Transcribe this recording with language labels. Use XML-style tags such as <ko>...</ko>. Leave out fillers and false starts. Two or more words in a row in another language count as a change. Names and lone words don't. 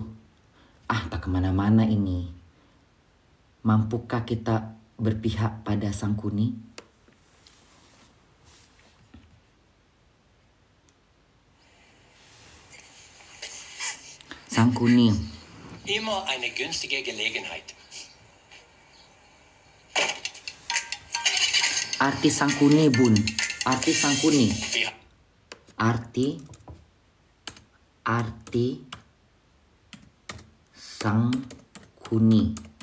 <id>Tak kemana-mana ini. Mampukah kita berpihak pada Sangkuni? Sangkuni.</id> <de>Immer eine günstige Gelegenheit.</de> <id>Arti Sangkuni Bun. Arti Sangkuni. Arti Sangkuni.</id>